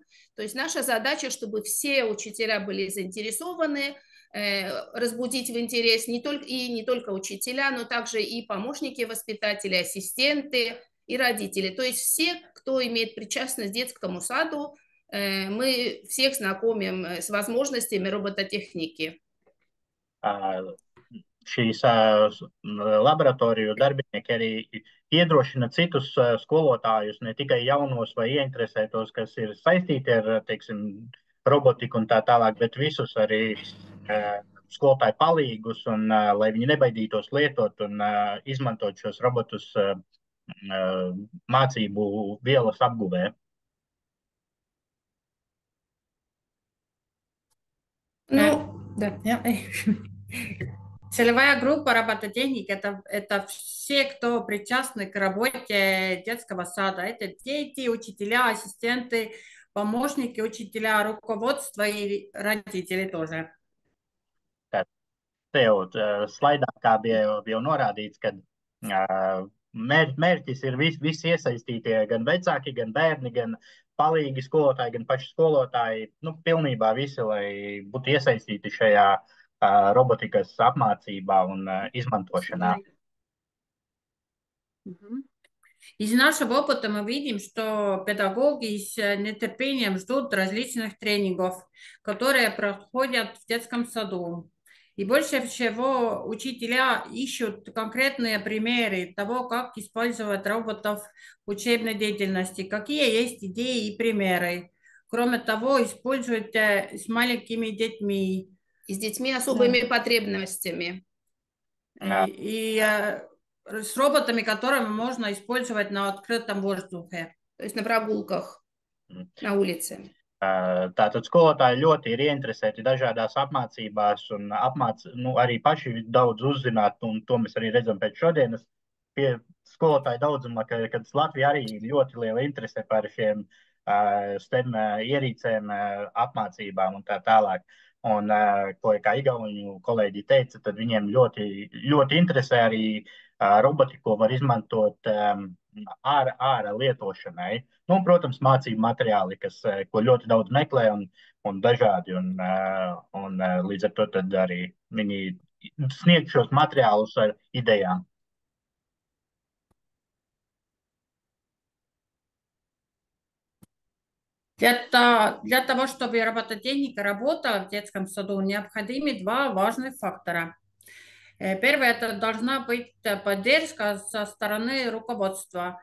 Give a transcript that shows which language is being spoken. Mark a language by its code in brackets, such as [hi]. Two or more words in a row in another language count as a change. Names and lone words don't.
[ru] То есть наша задача, чтобы все учителя были заинтересованы, разбудить в интерес не только учителя, но также и помощники воспитателей, ассистенты и родители. То есть все, кто имеет причастность к детскому саду, мы всех знакомим с возможностями робототехники. [lv] Šīs laboratoriju darbinieki arī iedrošina citus skolotājus, ne tikai jaunos vai ieinteresētos, kas ir saistīti ar, teiksim, robotiku un tā tālāk, bet visus arī skolotāju palīgus, un lai viņi nebaidītos lietot un izmantot šos robotus mācību vielas apguvē. [ru] Целевая группа робототехники это все, кто причастны к работе детского сада. Это дети, учителя, ассистенты, помощники учителя, руководство и родители тоже. [lv] Te jau slaidā, kā bija jau norādīts, ka mērķis ir visi iesaistītie, gan vecāki, gan bērni, gan palīgi skolotāji, gan paši skolotāji, pilnībā visi, lai būtu iesaistīti šajā роботикас apmācībā un izmantošanā. [ru] Из нашего опыта мы видим, что педагоги с нетерпением ждут различных тренингов, которые проходят в детском саду. И больше всего учителя ищут конкретные примеры того, как использовать роботов в учебной деятельности, какие есть идеи и примеры. Кроме того, используют с маленькими детьми, и с детьми особыми потребностями. И с роботами, которые можно использовать на открытом воздухе. То есть на прогулках, на улице. [lv] Tātad skolotāji ļoti ir ieinteresēti dažādās apmācībās un arī paši daudz uzzināt, un to mēs arī redzam pēc šodienas pie skolotāju daudzuma, kad Latvija arī ļoti liela interese par šiem STEM ierīcēm, apmācībām un tā tālāk. Un, kā igauņu kolēģi teica, tad viņiem ļoti interesē arī roboti, ko var izmantot ārā lietošanai. Un, protams, mācību materiāli, ko ļoti daudz meklē un dažādi. Un līdz ar to tad arī viņi sniedz šos materiālus ar idejām. [ru] Для того, чтобы робототехника работала в детском саду, необходимы два важных фактора. Первое, это должна быть поддержка со стороны руководства.